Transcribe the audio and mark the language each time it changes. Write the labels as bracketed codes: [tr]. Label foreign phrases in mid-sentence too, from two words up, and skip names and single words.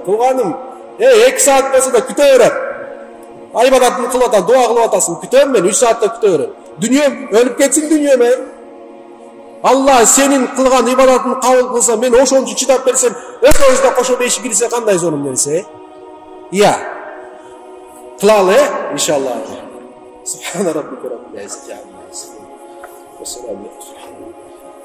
[ky] Тууганым, 2 саат болсо да күтө берем. Айбадатын кылып атам, дуа кылып атасың, күтөм мен 3 саатта күтө берем. Дүнүйөм өлүп кетсин дүнүйөм. Алла сенин кылган ибадатын кабыл кылса, мен ошончо чыдап берсем, экөөбүз да кошо беши кирсе кандай зонум нерсе? Ия. Кылалы, иншалла. [ar] سبحان ربك رب العزة عما يصفون. وسلام عليكم.